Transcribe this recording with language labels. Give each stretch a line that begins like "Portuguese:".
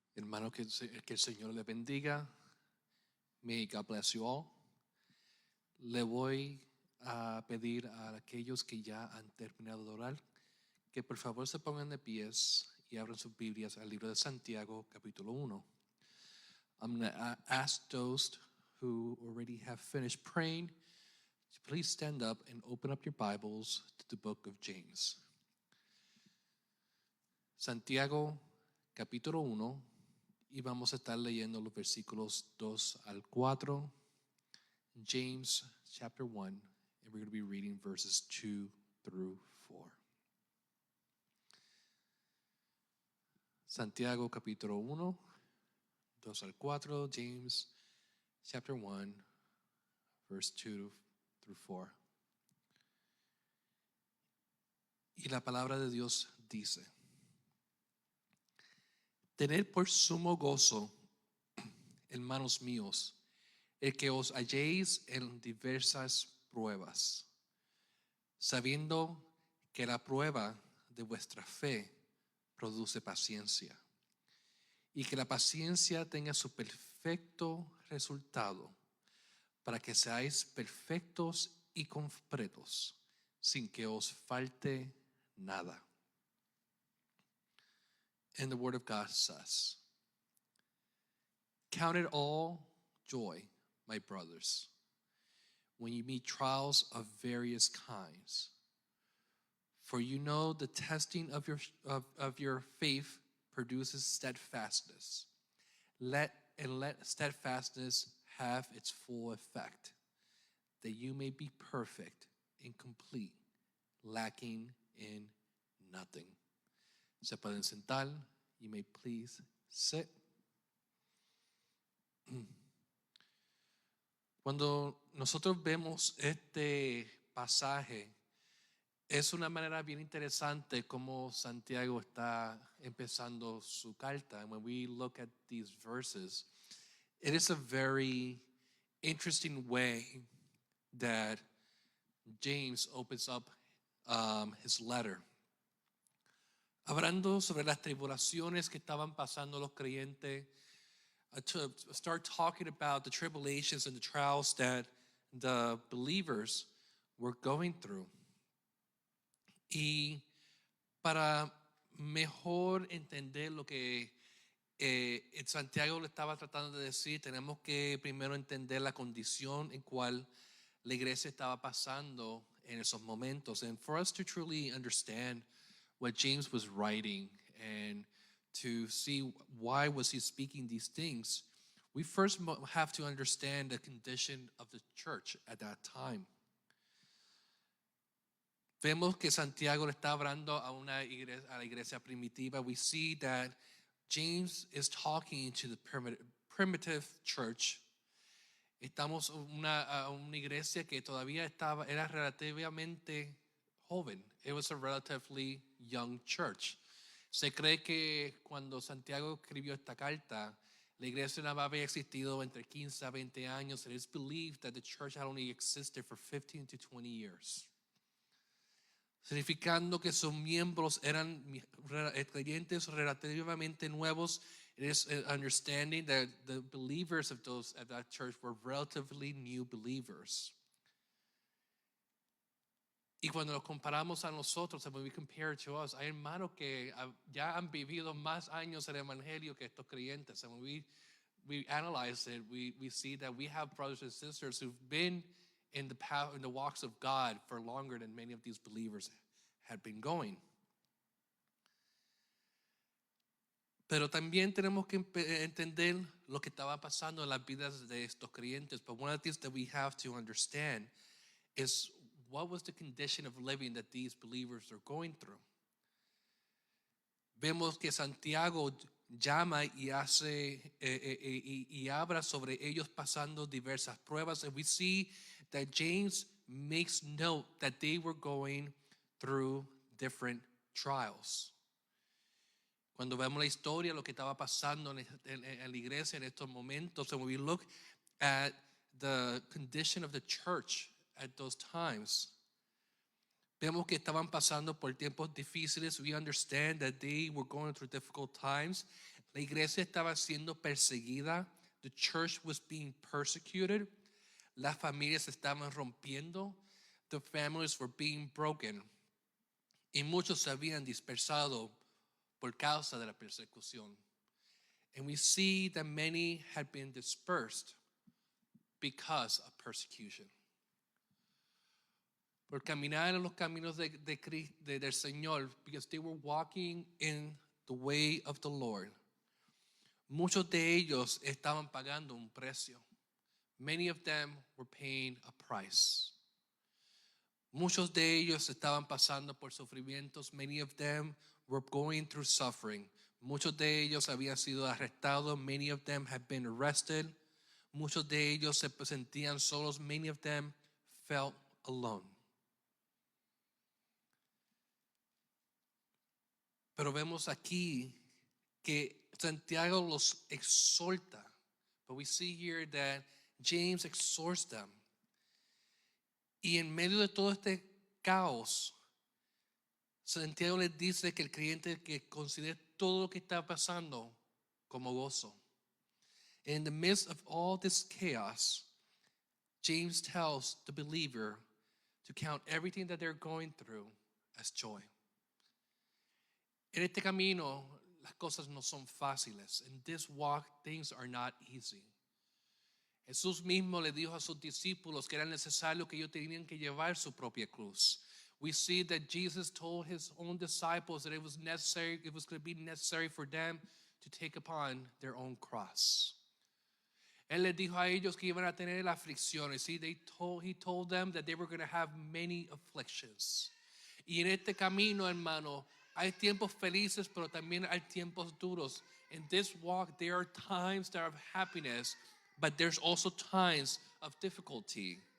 Spanish: Hermano, que el Señor le bendiga.
English: May God bless you all.
Spanish: Le voy a pedir a aquellos que ya han terminado de orar que por favor se pongan de pies y abran sus Biblias al libro de Santiago, capítulo 1.
English: I'm going to ask those who already have finished praying to please stand up and open up your Bibles to the book of James.
Spanish: Santiago, capítulo 1, y vamos a estar leyendo los versículos 2 al 4.
English: James chapter 1, and we're going to be reading verses 2 through 4.
Spanish: Santiago capítulo 1, 2 al 4,
English: James chapter 1, verse 2 through 4.
Spanish: Y la palabra de Dios dice: Tened por sumo gozo, hermanos míos, el que os halléis en diversas pruebas, sabiendo que la prueba de vuestra fe produce paciencia, y que la paciencia tenga su perfecto resultado, para que seáis perfectos y completos, sin que os falte nada.
English: And the word of God says, Count it all joy, my brothers, when you meet trials of various kinds. For you know the testing of your faith produces steadfastness. Let steadfastness have its full effect, that you may be perfect and complete, lacking in nothing.
Spanish: Se pueden sentar.
English: You may please sit.
Spanish: Cuando nosotros vemos este pasaje, es una manera bien interesante como Santiago está empezando su carta.
English: And when we look at these verses, it is a very interesting way that James opens up his letter.
Spanish: Hablando sobre las tribulaciones que estaban pasando los creyentes,
English: to start talking about the tribulations and the trials that the believers were going through.
Spanish: Y para mejor entender lo que Santiago le estaba tratando de decir, tenemos que primero entender la condición en cual la iglesia estaba pasando en esos momentos.
English: And for us to truly understand what James was writing and to see why was he speaking these things, we first have to understand the condition of the church at that time.
Spanish: Vemos que Santiago le está hablando a la iglesia primitiva.
English: We see that James is talking to the primitive church.
Spanish: Estamos a una iglesia que todavía era relativamente joven.
English: It was a relatively young church.
Spanish: Se cree que cuando Santiago escribió esta carta, la iglesia no había existido entre 15 a 20 años.
English: It is believed that the church had only existed for 15 to 20 years.
Spanish: Significando que sus miembros eran creyentes relativamente nuevos.
English: It is understanding that the believers of that church were relatively new believers.
Spanish: Y cuando nos comparamos a nosotros,
English: when we compare to us,
Spanish: hay hermanos que ya han vivido más años el evangelio que estos creyentes.
English: And when we analyze it, we see that we have brothers and sisters who've been in the walks of God for longer than many of these believers had been going.
Spanish: Pero también tenemos que entender lo que estaba pasando en las vidas de estos creyentes.
English: But one of the things that we have to understand is what was the condition of living that these believers are going through.
Spanish: Vemos que Santiago llama y hace y habla sobre ellos pasando diversas pruebas,
English: and we see that James makes note that they were going through different trials.
Spanish: Cuando vemos la historia, lo que estaba pasando en la iglesia en estos momentos,
English: and when we look at the condition of the church at those times,
Spanish: vemos que estaban pasando por tiempos difíciles.
English: We understand that they were going through difficult times.
Spanish: La iglesia estaba siendo perseguida.
English: The church was being persecuted.
Spanish: Las familias estaban rompiendo.
English: The families were being broken.
Spanish: Y muchos se habían dispersado por causa de la persecución.
English: And we see that many had been dispersed because of persecution.
Spanish: Por caminar en los caminos del Señor,
English: because they were walking in the way of the Lord.
Spanish: Muchos de ellos estaban pagando un precio.
English: Many of them were paying a price.
Spanish: Muchos de ellos estaban pasando por sufrimientos.
English: Many of them were going through suffering.
Spanish: Muchos de ellos habían sido arrestados.
English: Many of them had been arrested.
Spanish: Muchos de ellos se sentían solos.
English: Many of them felt alone.
Spanish: Pero vemos aquí que Santiago los exhorta.
English: But we see here that James exhorts them.
Spanish: Y en medio de todo este caos, Santiago les dice que el creyente que considere todo lo que está pasando como gozo.
English: In the midst of all this chaos, James tells the believer to count everything that they're going through as joy.
Spanish: En este camino, las cosas no son fáciles.
English: In this walk, things are not easy.
Spanish: Jesús mismo le dijo a sus discípulos que era necesario que ellos tenían que llevar su propia cruz.
English: We see that Jesus told his own disciples that it was going to be necessary for them to take upon their own cross.
Spanish: Él les dijo a ellos que iban a tener aflicciones.
English: See, he told them that they were going to have many afflictions.
Spanish: Y en este camino, hermano, hay tiempos felices, pero también hay tiempos duros.
English: In this walk, there are times that are of happiness, but there's also times of difficulty.